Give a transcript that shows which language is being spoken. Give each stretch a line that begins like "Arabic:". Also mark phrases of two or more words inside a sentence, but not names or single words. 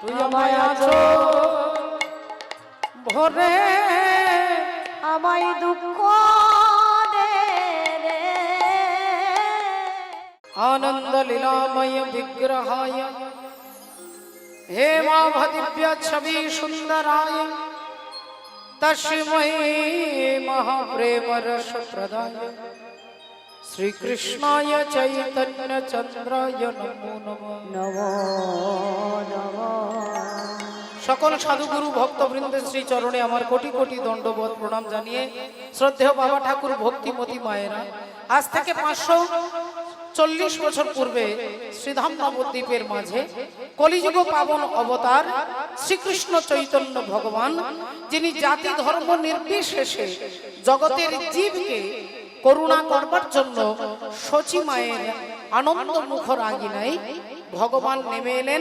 Bangla: মায়া ভরে আমায় দুঃখ দে রে
Sanskrit: आनंद लीलामय विग्रहाय हेमावदिव्य छवि सुंदराय तस्मै महाप्रेम रस प्रदाय श्री कृष्णाय चैतन्य चंद्राय नमो नमः
Bangla: নমো নমো সকল সাধুগুরু ভক্তবৃন্দের শ্রী চরণে আমার কোটি কোটি দণ্ডবোধ প্রণাম জানিয়ে শ্রদ্ধেয় বাবা ঠাকুর ভক্তিমতী মায়েরা আজ থেকে 540 বছর পূর্বে শ্রীধাম নবদ্বীপের মাঝে কলিযুগ পাবন অবতার শ্রীকৃষ্ণ চৈতন্য ভগবান, যিনি জাতি ধর্ম নির্বিশেষে জগতের জীবকে করুণা করবার জন্য শচী মায়ের আনন্দ মুখর আঙিনায় ভগবান নেমে এলেন।